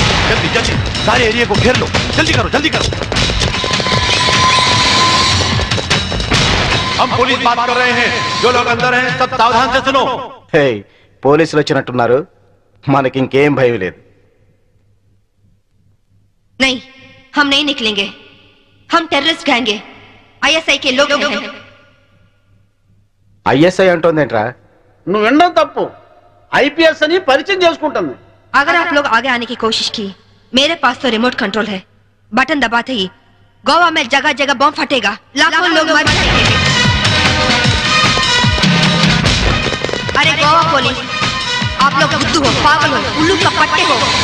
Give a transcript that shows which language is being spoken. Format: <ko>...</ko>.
<hi>जल्दी जल्दी सारे एरिया को घेर लो. जल्दी करो जल्दी करो. हम पुलिस बात कर रहे हैं. जो लोग अंदर हैं सब सावधान से सुनो.</hi> <te>हे పోలీసులు వచ్చినట్టున్నారు. మనకి ఇంకేం భయం లేదు.</te> <hi>नहीं, हम नहीं निकलेंगे. हम टेररिस्ट गैंग हैं. ISI के लोग हैं.</hi> <te>ISI అంటోందేంట్రా? నువ్వు వినడం తప్పు. IPS అని పరిచయం చేసుకుంటుంది.</te> <hi>अगर आप लोग आगे आने की कोशिश की, मेरे पास तो रिमोट कंट्रोल है. बटन दबाते ही गोवा में जगह जगह बम फटेगा. लाखों लोग मर जाएंगे. अरे गोवा पुलिस, आप लोग बुद्धू हो, पागल हो, उल्लू का पट्टे हो.</hi>